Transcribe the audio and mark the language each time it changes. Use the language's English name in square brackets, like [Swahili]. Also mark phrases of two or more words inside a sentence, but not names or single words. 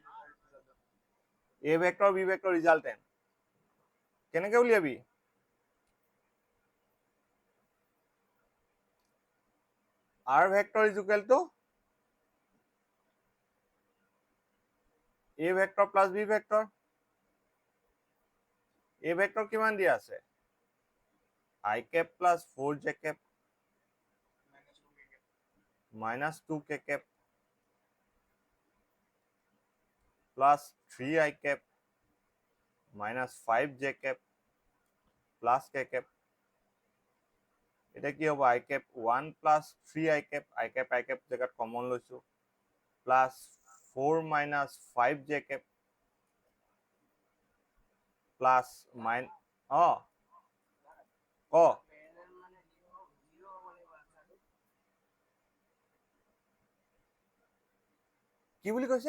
[English] A vector B vector resultant [Assamese] কেনেকে উলিয়াবি? [English] R vector is equal to A vector plus B vector. [Assamese] A ভেক্টৰ কিমান দিয়া আছে? [English] I cap প্লাছ 4j cap minus 2k cap plus 3i cap minus 5j cap plus k cap। [Assamese] এতিয়া কি হ'ব? [English] I cap 1 plus 3i cap, I cap [Assamese] জেগাত কমন লৈছো, [English] plus 4 minus 5j cap plus [Assamese] ক কি বুলি কৈছে?